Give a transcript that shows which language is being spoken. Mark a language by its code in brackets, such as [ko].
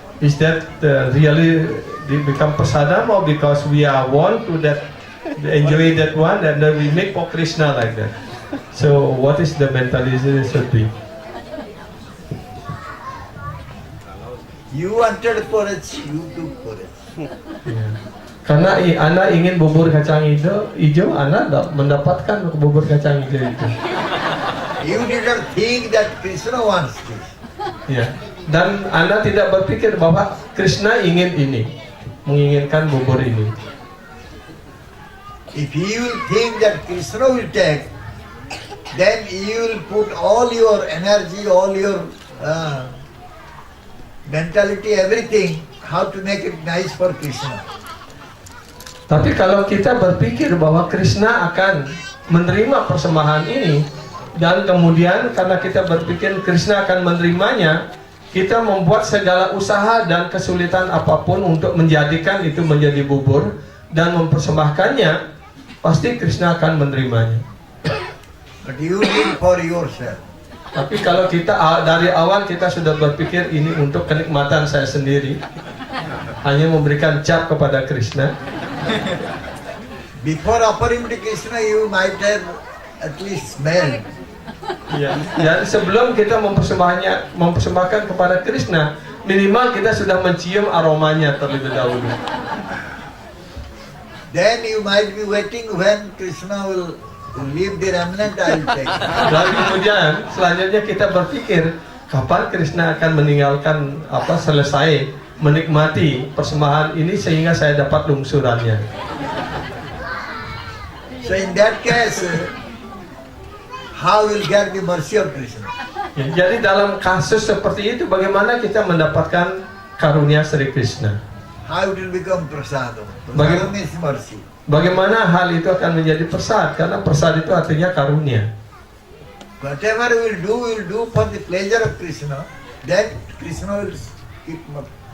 [en] Is that really become prasadam, or because we are want to that enjoy that one, and then we make for Krishna like that? So what is the mentality should be? You wanted porridge, you took porridge. Yeah. [id] Karena Ana ingin bubur kacang hijau, Ana mendapatkan bubur kacang hijau itu. [en] You didn't think that Krishna wants this. [id] Ya. Dan Ana tidak berpikir bahwa Krishna ingin ini, menginginkan bubur ini. [en] If you think that Krishna will take, then you will put all your energy, all your mentality, everything, how to make it nice for Krishna. [id] Tapi kalau kita berpikir bahwa Krishna akan menerima persembahan ini, dan kemudian karena kita berpikir Krishna akan menerimanya, kita membuat segala usaha dan kesulitan apapun untuk menjadikan itu menjadi bubur dan mempersembahkannya, pasti Krishna akan menerimanya. [en] But you did for yourself. [id] Tapi kalau kita dari awal kita sudah berpikir ini untuk kenikmatan saya sendiri, hanya memberikan cap kepada Krishna. [en] Before offering to Krishna, you might have at least smelled. [id] Ya, ya, sebelum kita mempersembahkan kepada Krishna, minimal kita sudah mencium aromanya terlebih dahulu. [en] Then you might be waiting when Krishna will leave the remnant, I will take. [id] Dan kemudian selanjutnya kita berpikir kapan Krishna akan meninggalkan selesai menikmati persembahan ini sehingga saya dapat lungsurannya. [en] So in that case, how will get the mercy of Krishna? [id] Ya, jadi dalam kasus seperti itu bagaimana kita mendapatkan karunia Sri Krishna? [en] How it will become prasadam? Prasadam is mercy. [id] Bagaimana hal itu akan menjadi persad? Karena persad itu artinya karunia. [en] Whatever we will do for the pleasure of Krishna, then Krishna will keep mercy.